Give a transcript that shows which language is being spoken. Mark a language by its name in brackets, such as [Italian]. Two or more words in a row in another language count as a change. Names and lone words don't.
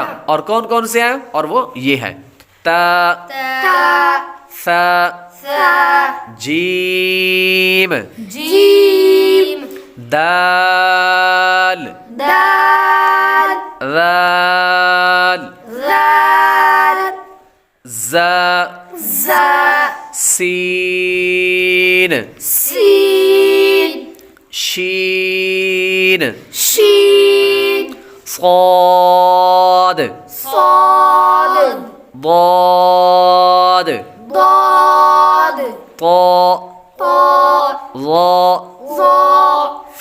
[Urdu] اور کون کون سے ہیں؟ اور وہ یہ ہیں: تا، ث، جیم، جیم، دال، دال، ذال، ذال، ز، ز، سین، سین، شین، شین، صاد، صاد، ضاد، ضاد، طا، طا، ظا، ظا،